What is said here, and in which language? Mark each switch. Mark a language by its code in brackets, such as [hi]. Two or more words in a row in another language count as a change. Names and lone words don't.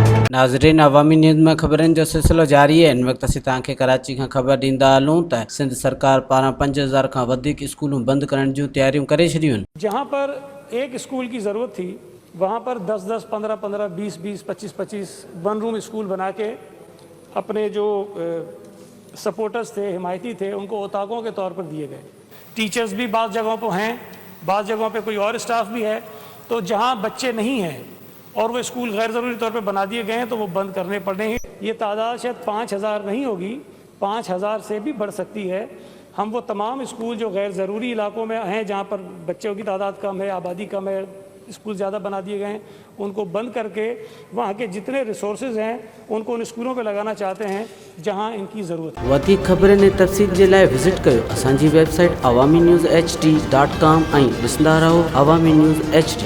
[sd] नाज़रीन, अवामी न्यूज़ में ख़बरनि जो सिलसिलो जारी है। इन वक्त असीं तव्हांखे कराची खां ख़बर ॾींदा हलूं त सिंध सरकार पारां 5000 खां वधीक स्कूलूं बंदि करण जूं तैयारियूं करे छॾियूं आहिनि। [ur] جہاں پر ایک اسکول کی ضرورت تھی وہاں پر 10-10، 15-15، 20-20، 25-25 [en] one room school [ur] بنا کے اپنے جو سپورٹرز تھے، حمایتی تھے، ان کو اوطاقوں کے طور پر دیے گئے. ٹیچرز بھی بعض جگہوں پر ہیں، بعض جگہوں پہ کوئی اور اسٹاف بھی ہے. تو جہاں بچے نہیں ہیں اور وہ اسکول غیر ضروری طور پہ بنا دیے گئے ہیں تو وہ بند کرنے پڑے ہیں. یہ تعداد شاید 5000 نہیں ہوگی، 5000 سے بھی بڑھ سکتی ہے. ہم وہ تمام اسکول جو غیر ضروری علاقوں میں ہیں، جہاں پر بچوں کی تعداد کم ہے، آبادی کم ہے، اسکول زیادہ بنا دیے گئے ہیں، ان کو بند کر کے وہاں کے جتنے ریسورسز ہیں ان کو ان اسکولوں پہ لگانا چاہتے ہیں جہاں ان کی ضرورت ہے. [sd] वधीक ख़बरनि ऐं तफ़सील जे लाइ विज़िट कयो असांजी वेबसाइट awami news hd.com ऐं ॾिसंदा रहो अवामी न्यूज़ HD।